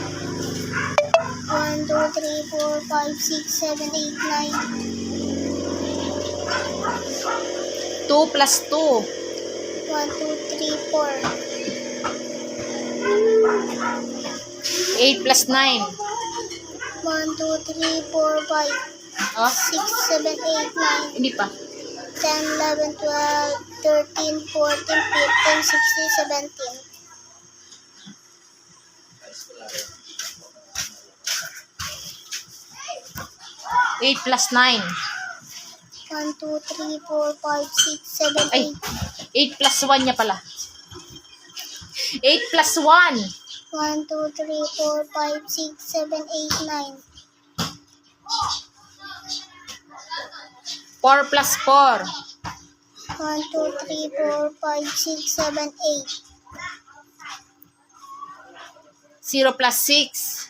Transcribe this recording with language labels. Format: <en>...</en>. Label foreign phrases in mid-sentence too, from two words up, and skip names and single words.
<en>1, 2, 3, 4, 5, 6, 7, 8, 9. 2 plus 2. 1, 2, 3, 4. 8 plus 9. 1, 2, 3, 4, 5, Oh, 6, 7, 8, 9.</en> <tl>hindi pa.</tl> <en>10, 11, 12, 13, 14, 15, 16, 17. 8 plus 9. 1, 2, 3, 4, 5, 6, 7, Ay, 8.</en> <tl>8 plus 1 niya pala. 8 plus 1.</tl> <en>1, 2, 3, 4, 5, 6, 7, 8, 9. 4 plus 4. 1, 2, 3, 4, 5, 6, 7, 8. 0 plus 6.</en>